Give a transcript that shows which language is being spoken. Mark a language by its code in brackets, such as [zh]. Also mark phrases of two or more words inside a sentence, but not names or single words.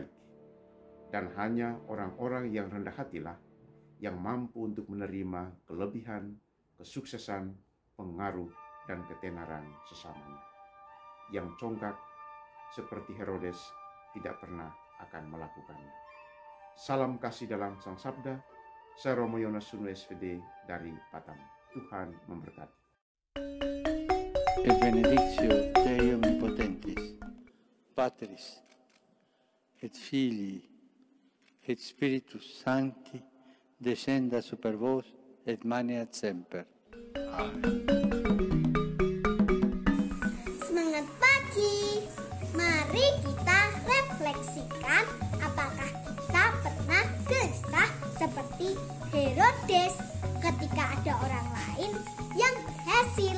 [id] Dan hanya orang-orang yang rendah hatilah yang mampu untuk menerima kelebihan, kesuksesan, pengaruh, dan ketenaran sesamanya. Yang congkak seperti Herodes tidak pernah akan melakukannya. Salam kasih dalam Sang Sabda. Saya Romo Yonas Sunu SVD dari Batam. Tuhan memberkati. [la] E benedictio Dei Omnipotentis, Patris, et Filii, et Spiritus Sancti, descenda super vos, et maneat semper. [id] Amen. Semangat pagi. Mari kita refleksikan apakah kita pernah gelisah seperti Herodes ketika ada orang lain yang berhasil.